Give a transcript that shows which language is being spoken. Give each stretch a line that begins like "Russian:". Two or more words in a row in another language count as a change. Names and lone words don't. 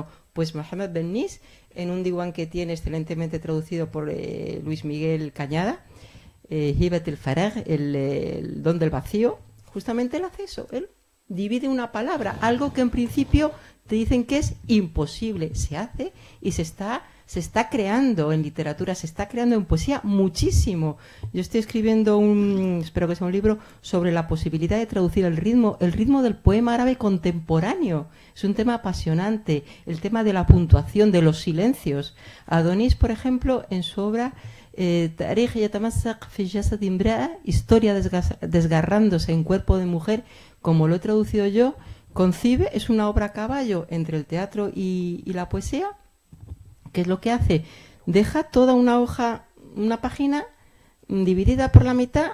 Spanish: Pues Mohammed Ben-Nis, en un diwan que tiene excelentemente traducido por Luis Miguel Cañada, Hibat el-Farag, el don del vacío, justamente él hace eso, él divide una palabra, algo que en principio te dicen que es imposible, se hace y se está se está creando en literatura, se está creando en poesía muchísimo. Yo estoy escribiendo espero que sea un libro sobre la posibilidad de traducir el ritmo del poema árabe contemporáneo. Es un tema apasionante, el tema de la puntuación, de los silencios. Adonis, por ejemplo, en su obra Tarikh yatamassak fi jasad imra'a, historia desgarrándose en cuerpo de mujer, como lo he traducido yo, concibe, es una obra a caballo entre el teatro y la poesía. ¿Qué es lo que hace? Deja toda una hoja, una página dividida por la mitad.